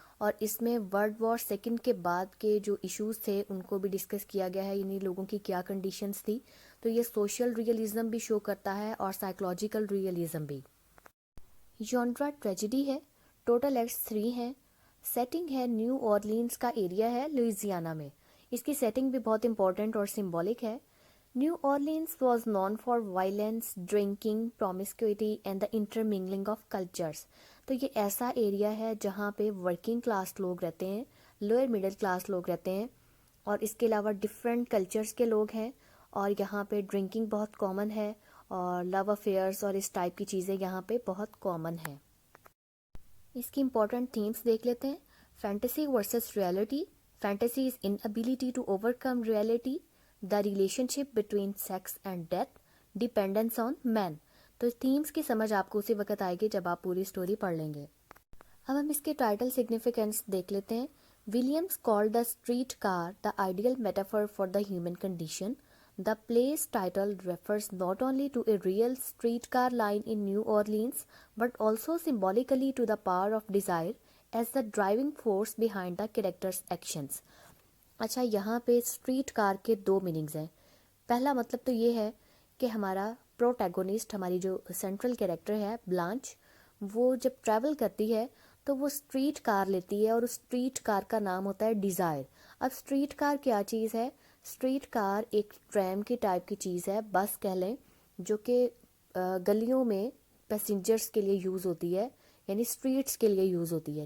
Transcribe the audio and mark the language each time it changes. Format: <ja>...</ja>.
<hi>और इसमें world war second के बाद के जो इश्यूज थे उनको भी डिस्कस किया गया है, यानी लोगों की क्या कंडीशंस थी। तो ये सोशल रियलिज्म भी शो करता है और साइकोलॉजिकल रियलिज्म भी। जॉनरा ट्रेजेडी है। टोटल एक्ट्स 3 हैं। सेटिंग है न्यू ऑरलीन्स का एरिया है लुइसियाना में। इसकी सेटिंग भी बहुत इंपॉर्टेंट और सिंबॉलिक है।</hi> <en>New Orleans was known for violence, drinking, promiscuity and the intermingling of cultures।</en> <hi>तो ये ऐसा एरिया है जहाँ पे वर्किंग क्लास लोग रहते हैं, लोअर मिडिल क्लास लोग रहते हैं, और इसके अलावा डिफरेंट कल्चर्स के लोग हैं। और यहाँ पे ड्रिंकिंग बहुत कॉमन है, और लव अफेयर्स और इस टाइप की चीज़ें यहाँ पे बहुत कॉमन है। इसकी इंपॉर्टेंट थीम्स देख लेते हैं।</hi> <en>Fantasy versus reality. Fantasy is inability to overcome reality, the relationship between sex and death, dependence on man.</en> <hi>तो थीम्स की समझ आपको उसी वक्त आएगी जब आप पूरी स्टोरी पढ़ लेंगे। अब हम इसके टाइटल सिग्निफिकेंस देख लेते हैं।</hi> <en>Williams called the streetcar the ideal metaphor for the human condition. The play's title refers not only to a real streetcar line in New Orleans, but also symbolically to the power of desire as the driving force behind the character's actions।</en> <hi>अच्छा, यहाँ पे street car के दो meanings हैं। पहला मतलब तो ये है कि हमारा प्रोटैगोनिस्ट, हमारी जो सेंट्रल कैरेक्टर है ब्लांच, वो जब ट्रैवल करती है तो वो स्ट्रीट कार लेती है, और उस स्ट्रीट कार का नाम होता है डिज़ायर। अब स्ट्रीट कार क्या चीज़ है? स्ट्रीट कार एक ट्रैम की टाइप की चीज़ है, बस कह लें, जो कि गलियों में पैसेंजर्स के लिए यूज़ होती है, यानी स्ट्रीट्स के लिए यूज़ होती है।</hi>